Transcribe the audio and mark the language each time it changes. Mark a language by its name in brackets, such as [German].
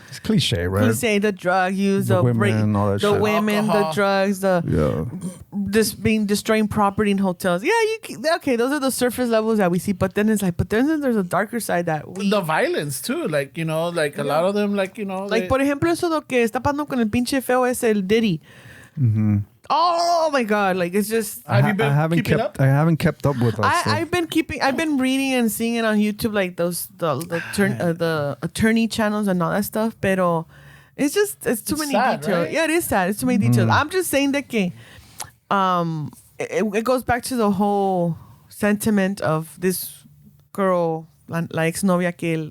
[English] It's cliche, right? Cliche, the drug use, the women, all that shit. The women, alcohol, the drugs, destroying property in hotels. Yeah, okay, those are the surface levels that we see. But then it's like, then there's a darker side that the violence too, like, you know, like a lot of them, like, you know, [Spanish] like por ejemplo eso lo que está pasando con el pinche feo es el Diddy. [English] Oh my God! Like, it's just. Have you been keeping up? I haven't kept up with us. I've been reading and seeing it on YouTube, like the attorney channels and all that stuff. Pero it's too many sad, details. Right? Yeah, it is sad. It's too many details. I'm just saying that it goes back to the whole sentiment of this girl, [Spanish] la exnovia que